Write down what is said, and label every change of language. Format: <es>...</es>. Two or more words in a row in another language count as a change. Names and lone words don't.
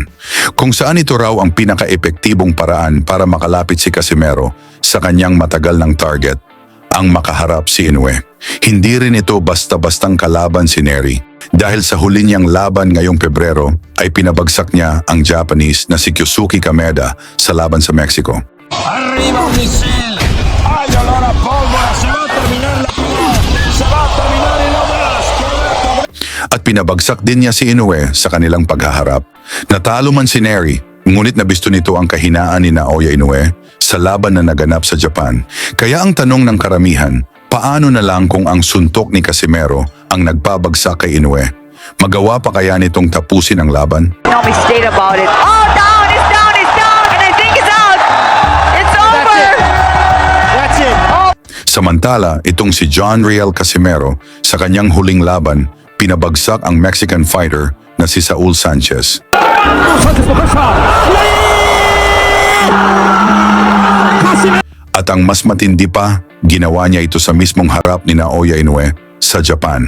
<tl>Kung saan ito raw ang pinaka-epektibong paraan para makalapit si Casimero sa kanyang matagal ng target, ang makaharap si Inoue. Hindi rin ito basta-bastang kalaban si Neri dahil sa huli niyang laban ngayong Pebrero ay pinabagsak niya ang Japanese na si Kyosuke Kameda sa laban sa Mexico.</tl> <es>Arriba Michel. Hay olor a pólvora. Se va a terminar la Se va a terminar y no más.</es> <tl>At pinabagsak din niya si Inoue sa kanilang paghaharap. Natalo man si Neri, ngunit nabisto nito ang kahinaan ni Naoya Inoue sa laban na naganap sa Japan. Kaya ang tanong ng karamihan, paano na lang kung ang suntok ni Casimero ang nagpabagsak kay Inoue? Magawa pa kaya nitong tapusin ang laban?</tl> <en>Don't be state about it. Oh, down, it's down, it's down, and I think it's out. It's over. That's it. Oh.</en> <tl>Samantala, itong si John Riel Casimero sa kanyang huling laban, pinabagsak ang Mexican fighter na si Saul Sanchez. At ang mas matindi pa, ginawa niya ito sa mismong harap ni Naoya Inoue sa Japan.</tl>